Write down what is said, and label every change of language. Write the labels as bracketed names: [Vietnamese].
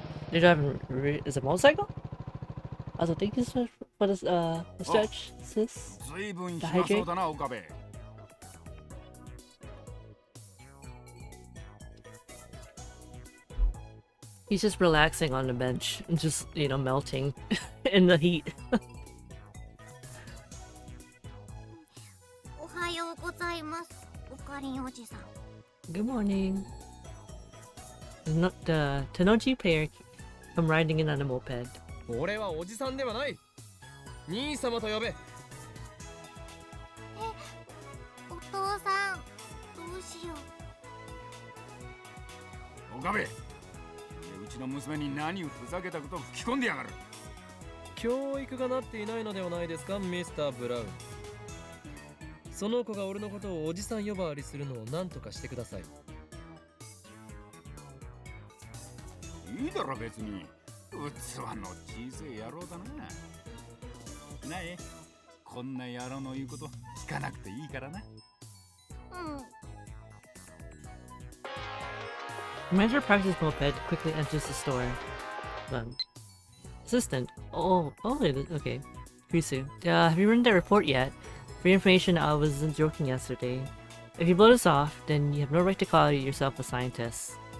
[English] They're driving... Is it a motorcycle? Also, thank you so much for this, the stretch, sis. [Japanese] 随分暇そうだな、岡部。 [English] He's just relaxing on the bench and just, you know, melting in the heat. [Japanese] おはようございます、おかりんおじさん。 [English] Good morning. The Tenoji player come riding in on a moped. [Japanese] 俺はおじさんではない。兄様と呼べ。お父さん、どうしよう。岡部、うちの娘に何をふざけたことを吹き込んでやがる。教育がなっていないのではないですか、ミスター・ブラウン。その子が俺のことをおじさん呼ばわりするのを何とかしてください。いいだろ別に。器の小さい野郎だな。なえ、こんな野郎の言うこと聞かなくていいからな。うん。 [English] The manager parks his moped, quickly enters the store. Assistant. Oh, okay. Kurisu. Have you written that report yet? For your information, I wasn't joking yesterday. If you blow this off, then you have no right to call yourself a scientist.